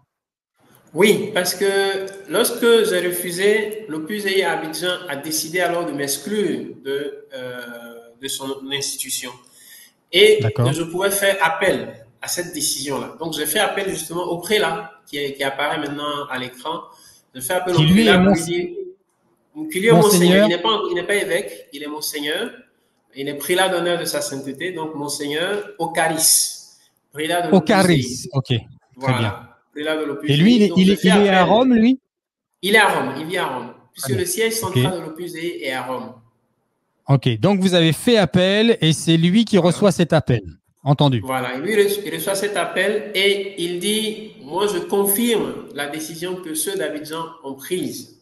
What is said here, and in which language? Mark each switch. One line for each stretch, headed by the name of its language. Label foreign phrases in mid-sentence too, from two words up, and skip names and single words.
French: Oui, parce que lorsque j'ai refusé, l'Opus Dei à Abidjan a décidé alors de m'exclure de son institution et que D'accord. je pouvais faire appel à cette décision-là. Donc, j'ai fait appel justement au prélat qui apparaît maintenant à l'écran. Je fais appel au Qui lui est prélat pour lui dire qu'il est monseigneur. monseigneur Il n'est pas évêque, il est monseigneur. Il est prélat d'honneur de sa sainteté, donc monseigneur Ocaris, prélat de l'Opus Dei. Ocaris. OK. Très bien. Voilà, prélat de Et l'Opus lui, Dei. Donc, je fais il est à appel. Rome, lui? Il est à Rome, il vit à Rome, Très puisque bien. le siège OK. central de l'Opus Dei est à Rome. OK. Donc, vous avez fait appel et c'est lui qui Voilà. reçoit cet appel. Entendu. Voilà, et lui, il reçoit cet appel et il dit, moi, je confirme la décision que ceux d'Abidjan ont prise.